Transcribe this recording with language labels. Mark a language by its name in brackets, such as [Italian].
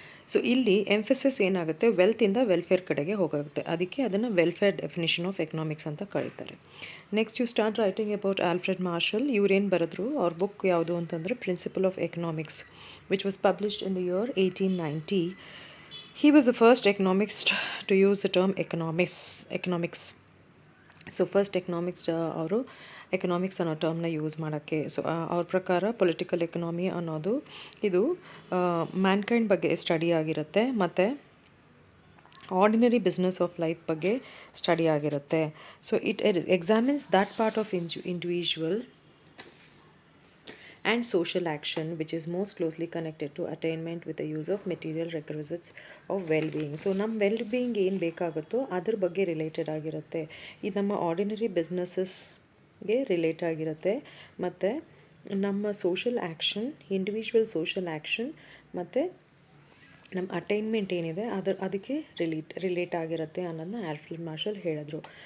[Kannada] So ಇಲ್ಲಿ emphasis ಏನಾಗುತ್ತೆ, ವೆಲ್ತಿಂದ welfare ಕಡೆಗೆ ಹೋಗುತ್ತೆ, ಅದಕ್ಕೆ ಅದನ್ನು ವೆಲ್ಫೇರ್ ಡೆಫಿನಿಷನ್ ಆಫ್ ಎಕನಾಮಿಕ್ಸ್ ಅಂತ ಕರೀತಾರೆ. [English] Next you start writing about Alfred Marshall. [Kannada] ಇವ್ರೇನು ಬರೆದ್ರು, ಅವ್ರ ಬುಕ್ ಯಾವುದು ಅಂತಂದರೆ [English] Principal of economics, which was published in the year 1890. He was the first economist to use the term economics. [Kannada] So first ಅವರು economics ಅನ್ನೋ ಟರ್ಮ್ನ use ಮಾಡೋಕ್ಕೆ. So ಅವ್ರ ಪ್ರಕಾರ ಪೊಲಿಟಿಕಲ್ ಎಕನಾಮಿ ಅನ್ನೋದು ಇದು ಮ್ಯಾನ್ಕೈಂಡ್ ಬಗ್ಗೆ ಸ್ಟಡಿ ಆಗಿರುತ್ತೆ ಮತ್ತು ಆರ್ಡಿನರಿ ಬಿಸ್ನೆಸ್ ಆಫ್ ಲೈಫ್ ಬಗ್ಗೆ ಸ್ಟಡಿ ಆಗಿರುತ್ತೆ. [English] So it examines that part of individual and social action which is most closely connected to attainment with the use of material requisites of well-being. [Kannada] So ನಮ್ಮ well-being ಏನು ಬೇಕಾಗುತ್ತೋ ಅದ್ರ ಬಗ್ಗೆ related ಆಗಿರುತ್ತೆ. ಇದು ನಮ್ಮ ordinary ಬಿಸ್ನೆಸ್ಸಸ್ಗೆ relate ಆಗಿರುತ್ತೆ ಮತ್ತು ನಮ್ಮ social action, individual social action ಮತ್ತು ನಮ್ಮ ಅಟೈನ್ಮೆಂಟ್ ಏನಿದೆ ಅದಕ್ಕೆ ರಿಲೇಟ್ ಆಗಿರುತ್ತೆ ಅನ್ನೋದನ್ನ ಆಲ್ಫ್ರೆಡ್ ಮಾರ್ಷಲ್ ಹೇಳಿದ್ರು.